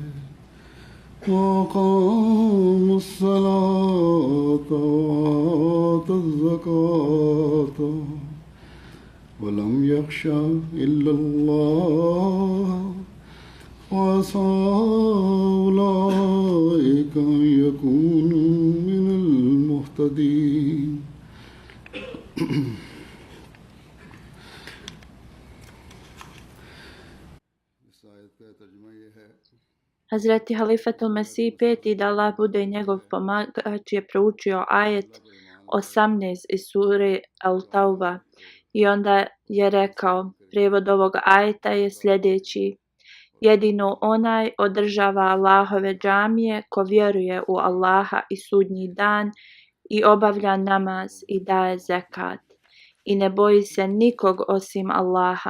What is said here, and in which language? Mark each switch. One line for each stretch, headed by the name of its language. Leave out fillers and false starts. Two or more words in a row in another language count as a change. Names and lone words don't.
Arabic: وأقام الصلاة وآتى الزكاة ولم يخش إلا الله وعسى أولئك أن يكونوا من المهتدين.
Bosnian: Hazreti Halifatul Mesih peti, da Allah bude njegov pomagač, je proučio ajet 18 iz sure Al-Tauba i onda je rekao, prijevod ovog ajeta je sljedeći: jedino onaj održava Allahove džamije ko vjeruje u Allaha i sudnji dan i obavlja namaz i daje zekat i ne boji se nikog osim Allaha.